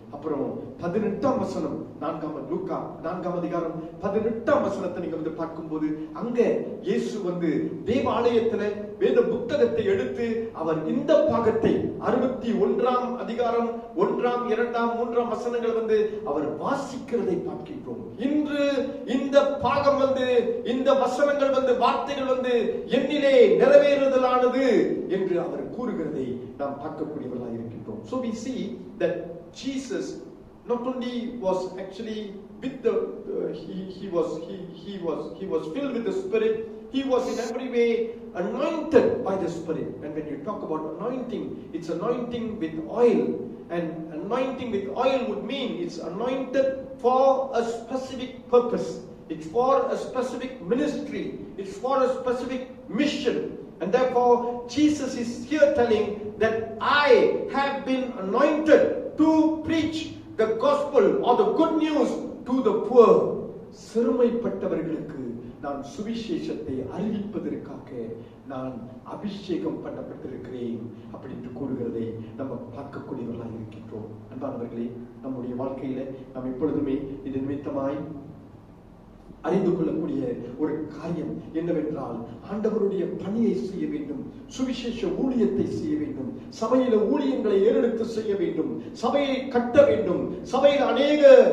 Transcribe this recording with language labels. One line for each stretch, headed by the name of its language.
Tamil: அப்புறம் 18ஆம் வசனம், லூக்கா 4ஆம் அதிகாரம் 18ஆம் வசனத்தை நீங்க வந்து பார்க்கும்போது அங்க இயேசு வந்து தேவாலயத்துல வேத புத்தகத்தை எடுத்து அவர் இந்த பாகத்தை 61ஆம் அதிகாரம் 1ஆம் 2ஆம் 3ஆம் வசனங்கள் வந்து அவர் வாசிக்கிறதை பார்க்கின்றோம். இன்று இந்த பாகம் வந்து, இந்த வசனங்கள் வந்து, வார்த்தைகள் வந்து என்னிலே நிறைவேறுதலானது என்று அவர் கூறுகிறதை நாம் பார்க்கக்கூடியவர்களாக இருக்கின்றோம்.
English: So we see that Jesus not only was actually with the he was filled with the Spirit, he was in every way anointed by the Spirit. And when you talk about anointing, it's anointing with oil, and anointing with oil would mean it's anointed for a specific purpose. It's for a specific ministry. It's for a specific mission. And therefore Jesus is here telling that I have been anointed to preach the gospel or the good news to the poor.
Tamil: சிறுமைப்பட்டவர்களுக்கு நான் சுவிசேஷத்தை அறிவிப்பதற்காக நான் அபிஷேகம் பண்ணப்பட்டிருக்கிறேன் அப்படின்னு கூறுகிறதை நம்ம பார்க்கக்கூடியவர்களாக இருக்கின்றோம். அன்பானவர்களே, நம்முடைய வாழ்க்கையில நாம் எப்பொழுதுமே இது நிமித்தமாய் அறிந்து கொள்ளக்கூடிய ஒரு காரியம் என்னவென்றால், ஆண்டவருடைய பணியை செய்ய வேண்டும், சுவிசேஷ ஊழியத்தை செய்ய வேண்டும், சபையில ஊழியங்களை ஏறெடுத்து செய்ய வேண்டும், சபையை கட்ட வேண்டும், சபையில் அநேக